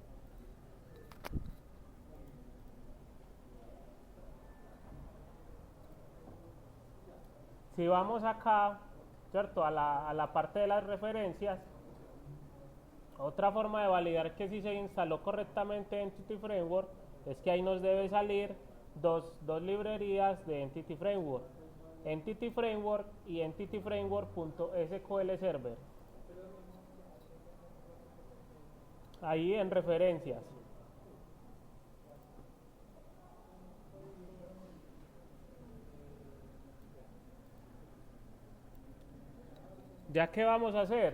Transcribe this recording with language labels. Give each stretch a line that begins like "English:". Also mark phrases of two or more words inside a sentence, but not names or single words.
Spanish: Si vamos acá, ¿cierto? A la parte de las referencias, otra forma de validar que si se instaló correctamente Entity Framework es que ahí nos debe salir dos librerías de Entity Framework. Entity Framework y Entity Framework.sql Server. Ahí en referencias. ¿Ya qué vamos a hacer?